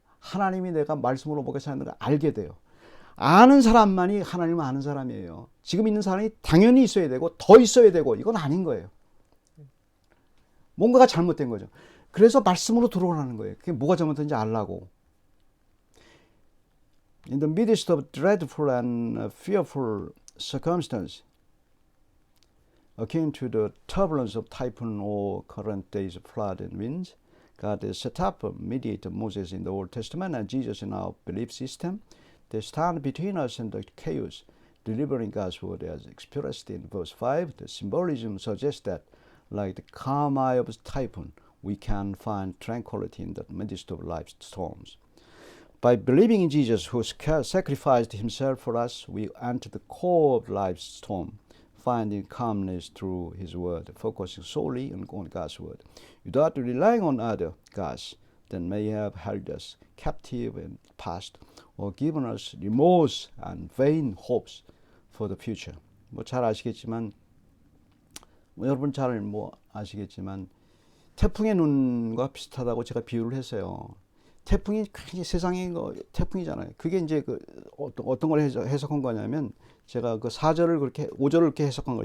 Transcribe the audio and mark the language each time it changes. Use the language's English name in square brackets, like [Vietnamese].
[Korean] 하나님이 내가 말씀으로 보게 하는 걸 알게 돼요. 아는 사람만이 하나님을 아는 사람이에요. 지금 있는 사람이 당연히 있어야 되고 더 있어야 되고 이건 아닌 거예요. 뭔가가 잘못된 거죠. 그래서 말씀으로 들어오라는 거예요. 그게 뭐가 잘못된지 알라고. [English] In the midst of dreadful and fearful circumstances, akin to the turbulence of typhoon or current days of flood and winds, God has set up a mediator, Moses in the Old Testament and Jesus in our belief system. They stand between us and the chaos, delivering God's word as expressed in verse 5. The symbolism suggests that, like the calm eye of a typhoon, we can find tranquility in the midst of life's storms. By believing in Jesus, who sacrificed himself for us, we enter the core of life's storm, finding calmness through his word, focusing solely on God's word, without relying on other gods that may have held us captive in the past or given us remorse and vain hopes for the future. [Korean] 잘 아시겠지만, 여러분 잘 아시겠지만 태풍의 눈과 비슷하다고 제가 비유를 했어요. 태풍이 세상의 태풍이잖아요. 그게 이제 어떤 걸 해석한 거냐면 제가 그 4절을 그렇게 5절을 그렇게 해석한 거예요.